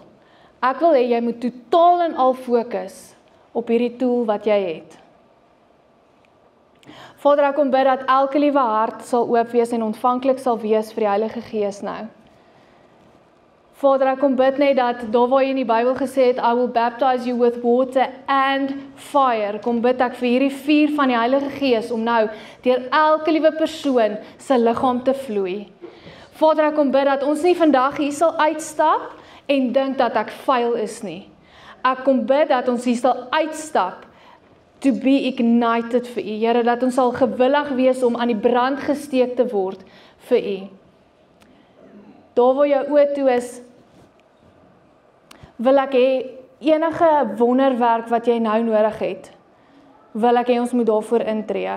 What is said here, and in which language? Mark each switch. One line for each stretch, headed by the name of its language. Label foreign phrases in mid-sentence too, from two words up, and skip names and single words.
Afrikaans: Ek wil hê jy moet totaal en al fokus op hierdie tool wat jy het. Vader, ek kom bid dat elke liewe hart sal oop wees en ontvanklik sal wees vir die Heilige Gees nou. Vader, ek kom bid net dat daar waar jy in die Bybel gesê het,
English: I will baptize you with water and fire.
Afrikaans: Kom bid ek vir hierdie vuur van die Heilige Gees om nou deur elke liewe persoon se liggaam te vloei. Vader, ek kom bid dat ons nie vandag hier sal uitstap en dink dat ek vuil is nie. Ek kom bid dat ons hier sal uitstap
English: to be ignited
Afrikaans: vir U. Here, dat ons sal gewillig wees om aan die brand gesteek te word vir U. Daar waar jou oë toe is, wil ek hê enige wonderwerk wat jy nou nodig het, wil ek hê ons moet daarvoor intree.